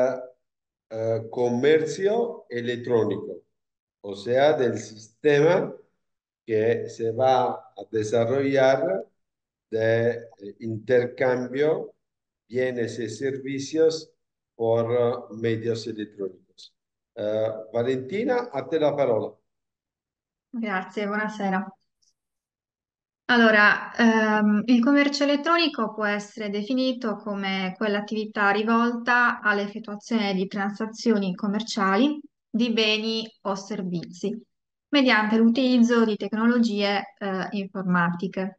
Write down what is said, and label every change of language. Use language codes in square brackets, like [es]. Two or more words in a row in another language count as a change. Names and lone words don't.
[es] comercio electrónico, o sea, del sistema que se va a desarrollar de intercambio bienes y servicios por medios elettronicos. [it] Valentina, a te la parola. Grazie, buonasera. Allora, il commercio elettronico può essere definito come quell'attività rivolta all'effettuazione di transazioni commerciali di beni o servizi mediante l'utilizzo di tecnologie informatiche.